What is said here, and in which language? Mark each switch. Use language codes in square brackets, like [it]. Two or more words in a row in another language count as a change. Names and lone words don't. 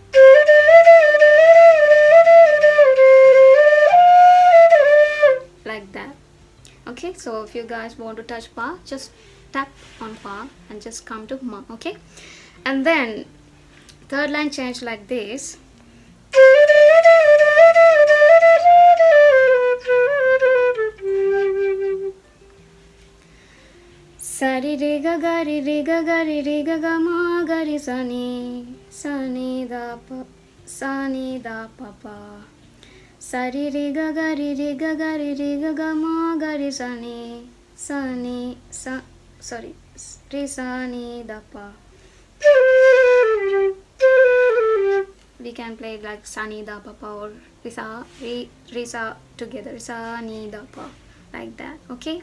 [en] Like that. Okay, so if you guys want to touch pa, just tap on pa and just come to ma, okay? And then third line change like this. Sa ri ri ga ri ga ma ga ri sa ni da pa pa. Sa ri ri ga ri ga ma ga ri sa ni ri sa ni da pa. We can play it like sa ni da pa pa or ri sa together, sa ni da pa, like that, okay?